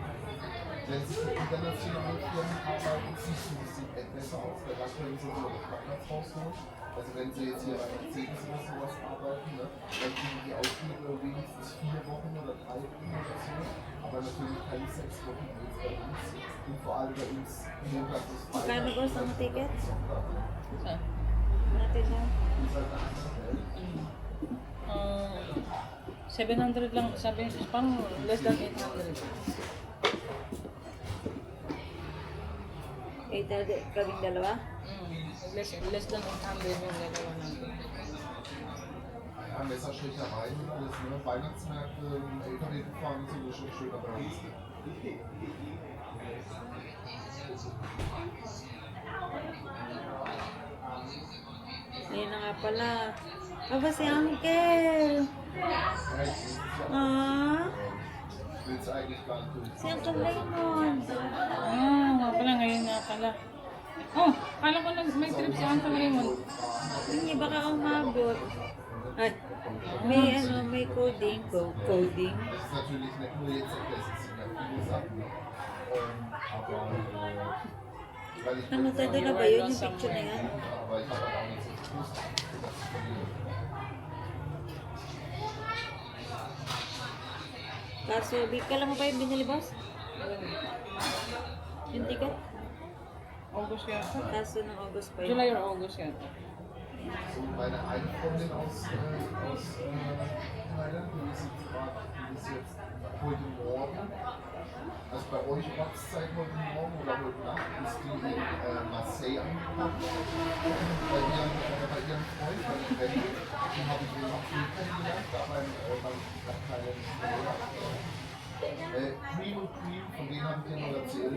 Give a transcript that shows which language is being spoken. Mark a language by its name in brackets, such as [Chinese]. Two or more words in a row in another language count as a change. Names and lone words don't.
[German] Wenn sie für internationale Firmen arbeiten, sieht es ein bisschen besser aus, weil da können sie nur das Platz rausholen. Also wenn sie jetzt hier bei Mercedes oder sowas arbeiten, ne, dann kriegen die auch nur wenigstens 4 Wochen oder 3 Wochen oder so. Aber natürlich keine 6 Wochen wie jetzt bei uns. Und vor allem bei uns Montag bis Freitag. [Filipino] magkano boss ang ticket? [German] Sonntag, ne? [Filipino] Saan? Natin na. [German] Das ist halt eine andere Welt. [Filipino] 700 lang, sabi, parang [English] less than [Filipino] 800. 800 kaming dalawa? [English] Less than [Filipino] 800 yung dalawa natin. [German] Ja, Messerstechereien und alles, ne? Weihnachtsmärkte, LKW gefahren, so ist schon schön bei uns. [Filipino] Ayun na nga pala. Aba si Uncle! [German] Ja, ich will Ah, es eigentlich gar nicht durch. [Filipino] si Uncle Raymond. Nga pala, ngayon nga pala. Oh, kala ko may trip si Uncle Raymond. Hindi baka umabot. Ay, may coding. Coding. [German] Das ist natürlich nicht nur jetzt, das ist ja viele Sachen. Ne? Aber, weil ich [Filipino] Ano tayo na ba yun? Yung picture na yan? [German] aber ich habe auch nicht so gewusst, dass ich verliere. [Filipino] Kaso, kailan mo pa yung binili, boss? Yung ticket? August yata. Kaso ng August pa yun. July or August yata. [German] So, meine eine Freundin aus Thailand, die ist jetzt heute Morgen, also bei euch Ortszeit heute Morgen oder heute Nacht, ist die in Marseille angekommen. Bei ihrem Freund, bei dem Benny, den habe ich in April kennengelernt, da beim kleinen Cream und Cream, von denen habe ich dir noch erzählt.